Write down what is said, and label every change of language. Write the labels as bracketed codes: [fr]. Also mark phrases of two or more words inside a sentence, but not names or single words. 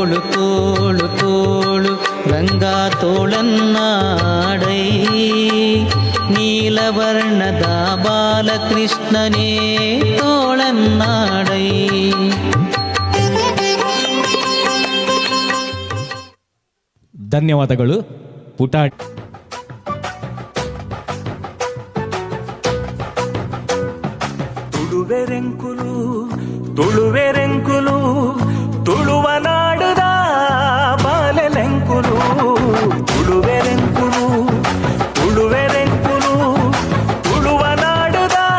[kn] ತೋಳು ತೋಳು ತೋಳು ರಂಗ ತೋಳನ್ನಾಡೈ ನೀಲವರ್ಣದ ಬಾಲಕೃಷ್ಣನೇ ತೋಳನ್ನಾಡೈ. ಧನ್ಯವಾದಗಳು ಪುಟಾಣಿ. [tcy] ತುಳುವೆರೆಂಕುಲು ತುಳುವೆರೆಂಕುಲು ತುಳುವ ನಾಡುದ ಬಾಲೆಲೆಂಕುಲು ತುಳುವೆರೆಂಕುಲು ತುಳುವೆರೆಂಕುಲು ತುಳುವ ನಾಡುದ